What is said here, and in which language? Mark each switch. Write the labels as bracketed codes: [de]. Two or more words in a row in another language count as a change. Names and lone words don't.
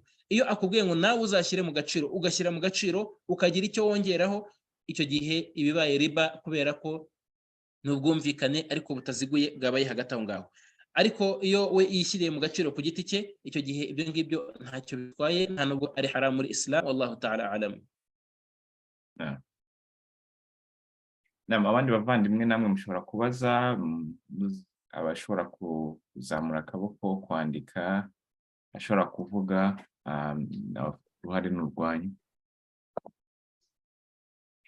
[rw] Iyo akubwiye ngo nawe uzashyire mu gaciro, ugashyira mu gaciro, ukagira icyo wongeraho, icyo gihe ibibaye riba, kubera ko n'ubwumvikane ariko butaziguye bwabaye hagati aho ngaho. Ariko iyo we yishyiriye mu gaciro ku giti cye, icyo gihe ibyo ngibyo ntacyo bitwaye, nta nubwo ari haram muri Islam. [ar] والله تعالى أعلم. [rw] Abandi bavandimwe namwe mushobora kubaza, abashobora kuzamura akaboko, kwandika, ashobora kuvuga, uruhare n'urwanyu.